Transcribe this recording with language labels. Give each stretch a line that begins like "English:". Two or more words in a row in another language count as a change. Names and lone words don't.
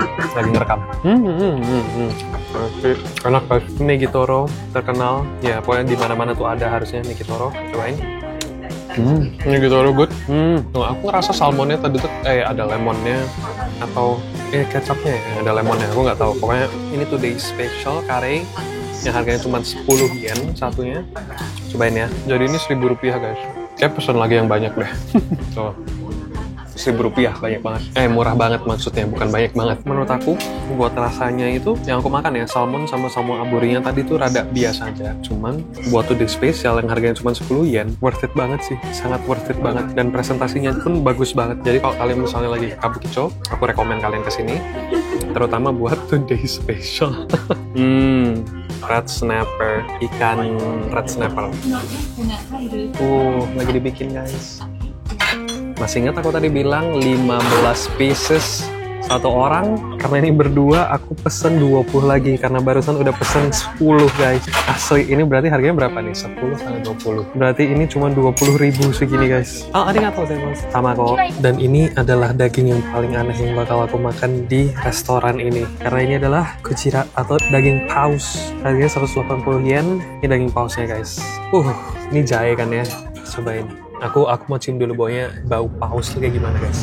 Indonesian: Lagi ngerekam. Oke, enak guys. Negitoro terkenal. Ya pokoknya di mana-mana tuh ada harusnya Negitoro. Cobain. Ini gitu loh good. Aku ngerasa salmonnya tadi tuh ada lemonnya atau kecapnya ya, ada lemonnya. Aku nggak tahu. Pokoknya ini
English: today special
Indonesian: kare yang harganya cuma 10 yen satunya. Cobain ya. Jadi ini 1.000 rupiah guys. Kayak pesen lagi yang banyak deh. Tuh. 1.000 rupiah banyak banget. Murah banget maksudnya, bukan banyak banget. Menurut aku, buat rasanya itu yang aku makan ya, salmon sama salmon aburinya tadi tuh rada biasa aja. Cuman buat
English: today spesial
Indonesian: yang harganya cuma 10 yen,
English: worth it
Indonesian: banget sih. Sangat
English: worth it
Indonesian: banget. Dan presentasinya pun bagus banget. Jadi kalau kalian misalnya lagi Kabukicho, aku rekomen kalian kesini. Terutama buat
English: today special. Red snapper,
Indonesian: ikan
English: red snapper.
Indonesian: Lagi dibikin guys. Masih ingat aku tadi bilang 15 pieces satu orang? Karena ini berdua aku pesen 20 lagi karena barusan udah pesen 10 guys. Asli ini berarti harganya berapa nih? 10 sama 20. Berarti ini cuma 20.000 segini guys.
Japanese: ありがとうございます.
Indonesian: Sama kok. Dan ini adalah daging yang paling aneh yang bakal aku makan di restoran ini. Karena ini adalah kucira atau daging paus. Harganya 180 yen. Ini daging pausnya guys. Ini jahe kan ya. Cobain. Aku mau cium dulu bau paus tuh kayak gimana guys.